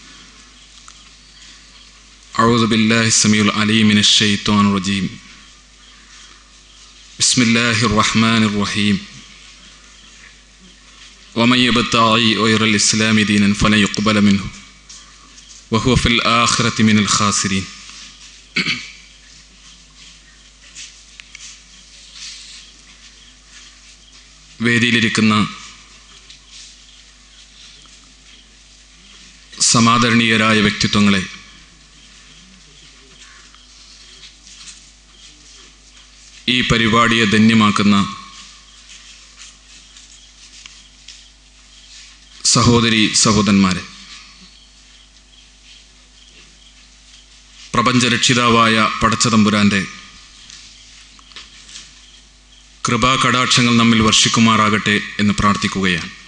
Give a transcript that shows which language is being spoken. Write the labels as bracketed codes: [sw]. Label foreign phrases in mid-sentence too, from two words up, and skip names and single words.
[ar] أعوذ بالله السميع العليم من الشيطان الرجيم. بسم الله الرحمن الرحيم. ومن يبتغي غير الإسلام دينا فلن يقبل منه وهو في الآخرة من الخاسرين. [ml] വേദിയിലിരിക്കുന്ന സമാദരണീയരായ വ്യക്തിത്വങ്ങളെ, ഈ പരിപാടിയെ ധന്യമാക്കുന്ന സഹോദരി സഹോദരന്മാരെ, പ്രപഞ്ചരക്ഷിതാവായ പടച്ചതമ്പുരാന്റെ കൃപാകടാക്ഷങ്ങൾ നമ്മിൽ വർഷിക്കുമാറാകട്ടെ എന്ന് പ്രാർത്ഥിക്കുകയാണ്.